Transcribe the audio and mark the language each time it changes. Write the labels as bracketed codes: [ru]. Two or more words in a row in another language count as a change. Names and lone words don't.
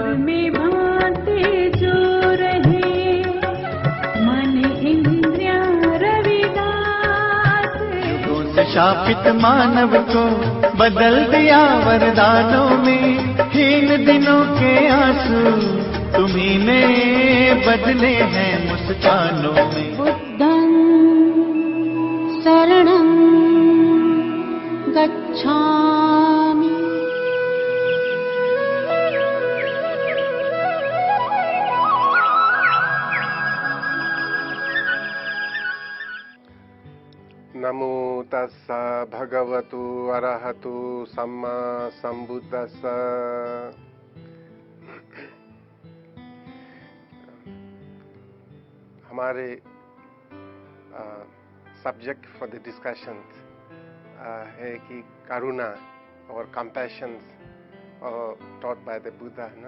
[hi] में भांति जो रहे मन इंद्रिया रविदास. युगों से शापित मानव को बदल दिया वरदानों में, हीन दिनों के आंसू तुम्ही ने बदले हैं मुस्कानों में. [pi] बुद्धं शरणं गच्छामि. नमो तस्सा भगवतु अरहतु सम्मा संबुद्धस्सा. [en] हमारे subject for the discussion [hi] है कि करुणा और [en] compassion taught by the Buddha ना.